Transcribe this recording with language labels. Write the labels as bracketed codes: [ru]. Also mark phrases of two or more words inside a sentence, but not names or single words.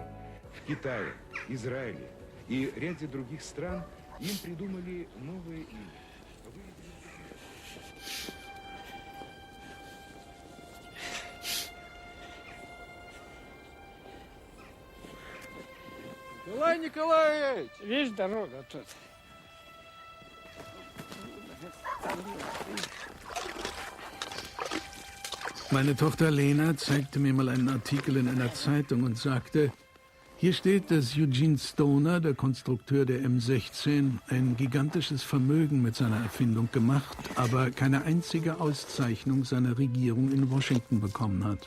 [ru] В Китае, Израиле и ряде других стран им придумали новое имя. Николай Николаевич! Видишь, дорога тут. [de] Meine Tochter Lena zeigte mir mal einen Artikel in einer Zeitung und sagte, hier steht, dass Eugene Stoner, der Konstrukteur der M16, ein gigantisches Vermögen mit seiner Erfindung gemacht, aber keine einzige Auszeichnung seiner Regierung in Washington bekommen hat.